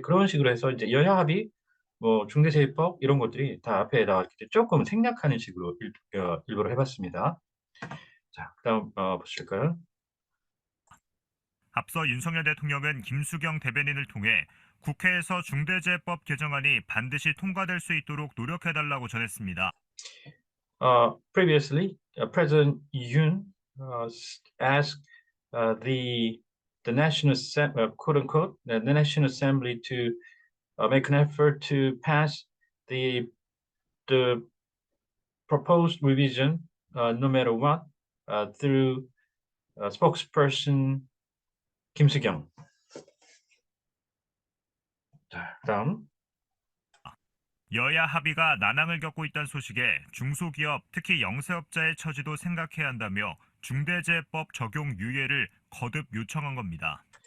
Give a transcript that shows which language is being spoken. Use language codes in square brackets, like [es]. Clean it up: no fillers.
[ko] 그런 식으로 해서 이제 여야 합의 뭐 중대재해법 이런 것들이 다 앞에 나왔기 때문에 조금 생략하는 식으로 일부러 해봤습니다. 자, 그다음 보실까요? 앞서 윤석열 대통령은 김수경 대변인을 통해 국회에서 중대재해법 개정안이 반드시 통과될 수 있도록 노력해달라고 전했습니다. [en] Previously, President Yoon asked the National quote unquote the National Assembly to make an effort to pass the proposed revision no matter what through spokesperson 김수경. [ko] 자, 다음. 여야 합의가 난항을 겪고 있다는 소식에 중소기업, 특히 영세업자의 처지도 생각해야 한다며 중대재해법 적용 유예를 거듭 요청한 겁니다.